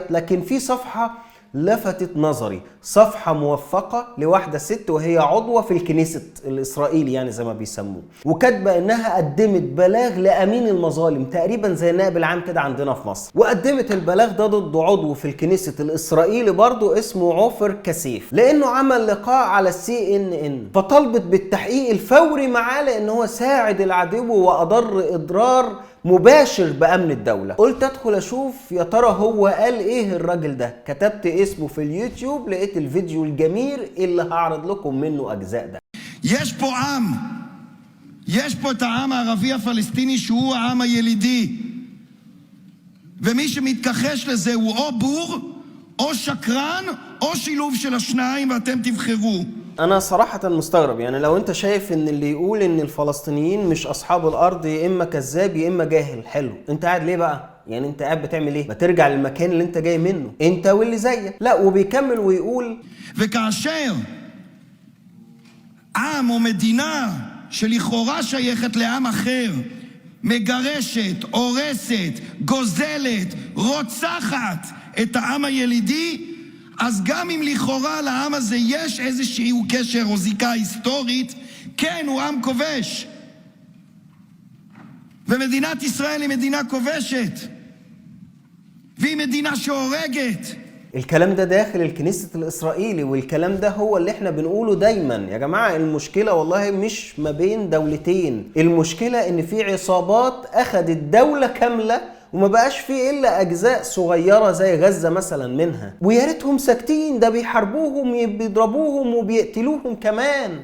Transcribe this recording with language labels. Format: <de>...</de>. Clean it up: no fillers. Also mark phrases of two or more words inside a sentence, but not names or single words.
<ar>لكن في صفحة لفتت نظري، صفحة موثقة لواحدة ست وهي عضوة في الكنيست الإسرائيلي يعني زي ما بيسموه، وكاتبة إنها قدمت بلاغ لأمين المظالم تقريبا زي النائب العام كده عندنا في مصر، وقدمت البلاغ ده ضد عضو في الكنيست الإسرائيلي برضه اسمه عوفر كسيف، لأنه عمل لقاء على CNN، فطلبت بالتحقيق الفوري معاه لأن هو ساعد العدو وأضر إضرار مباشر بأمن الدولة. قلت ادخل اشوف يا ترى هو قال ايه الراجل ده، كتبت اسمه في اليوتيوب، لقيت الفيديو الجميل اللي هعرض لكم منه اجزاء ده.</ar> <he>יש פה עם, יש פה את העם הערבי הפלסטיני שהוא העם הילידי, ומי שמתכחש לזה הוא או בור או שקרן או שילוב של השניים, ואתם תבחרו.</he> <ar>انا صراحة مستغرب، يعني لو انت شايف ان اللي يقول ان الفلسطينيين مش اصحاب الارض يا اما كذاب يا اما جاهل، حلو، انت قاعد ليه بقى؟ يعني انت قاعد بتعمل ايه؟ ما תرجع للمكان اللي انت جاي منه انت واللي زيك. لا، وبيكمل ويقول</ar> <he>וכאשר עם או מדינה שלכאורה שייכת לעם אחר מגרשת, הורסת, גוזלת, רוצחת את העם הילידי, אז גם אם לכאורה לעם הזה יש איזשהו קשר או זיקה היסטורית, כן, הוא עם כובש. ומדינת ישראל היא מדינה כובשת, והיא מדינה שהורגת.</he> <ar>الكلام ده داخل الكنيسة الإسرائيلي، والكلام ده هو اللي احنا بنقوله دايما يا جماعة. المشكلة والله مش ما بين دولتين، المشكلة ان في عصابات اخدت دولة كاملة وما بقاش فيه الا اجزاء صغيرة زي غزة مثلا منها، ويا ريتهم ساكتين، ده بيحاربوهم بيضربوهم وبيقتلوهم كمان.</ar>